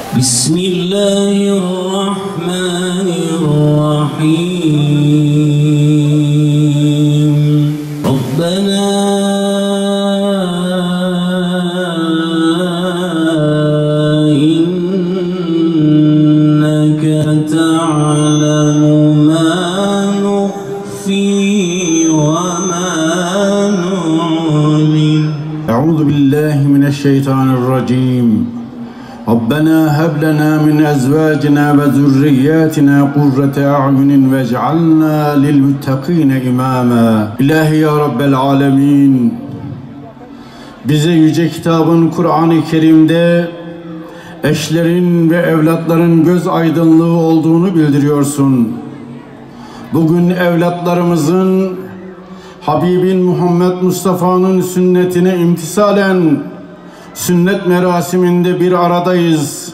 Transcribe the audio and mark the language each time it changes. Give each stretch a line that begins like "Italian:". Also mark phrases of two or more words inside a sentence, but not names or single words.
Arabic: Bismillahirrahmanirrahim. ربنا إنك تعلم ما نخفي وما أعوذ بالله من الشيطان الرجيم ربنا هب لنا من أزواجنا وذرياتنا قرة أعين واجعلنا للمتقين إماما
Turkish: İlahi ya Rabbel Alemin, bize yüce kitabın Kur'an-ı Kerim'de eşlerin ve evlatların göz aydınlığı olduğunu bildiriyorsun. Bugün evlatlarımızın Habibin Muhammed Mustafa'nın sünnetine imtisalen sünnet merasiminde bir aradayız.